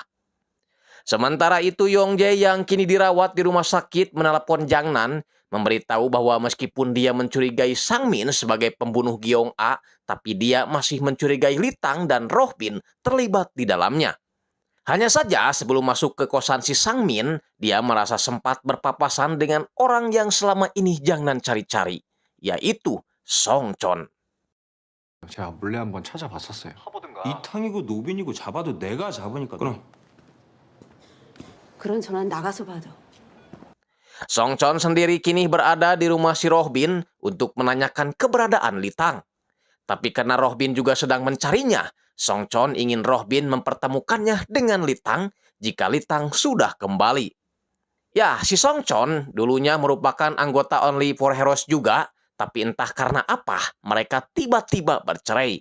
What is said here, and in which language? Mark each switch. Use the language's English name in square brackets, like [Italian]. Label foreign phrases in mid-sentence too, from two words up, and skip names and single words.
[Indonesian] Sementara itu, Yongjae yang kini dirawat di rumah sakit menelepon Jangnan, memberitahu bahwa meskipun dia mencurigai Sang-min sebagai pembunuh Gyeong-a, tapi dia masih mencurigai Litang dan Rohbin terlibat di dalamnya. Hanya saja sebelum masuk ke kosan si Sang-min, dia merasa sempat berpapasan dengan orang yang selama ini Jangnan cari-cari, yaitu Songchon. [Korean] 제가 몰래 한번 찾아봤었어요. 이탕이고 노빈이고 잡아도 내가 잡으니까 그럼. 그런 전화는 나가서 받아. [Indonesian] Songchon sendiri kini berada di rumah si Rohbin untuk menanyakan keberadaan Litang. Tapi karena Rohbin juga sedang mencarinya, Songchon ingin Rohbin mempertemukannya dengan Litang jika Litang sudah kembali. Ya, si Songchon dulunya merupakan anggota Only for Heroes juga, tapi entah karena apa mereka tiba-tiba bercerai.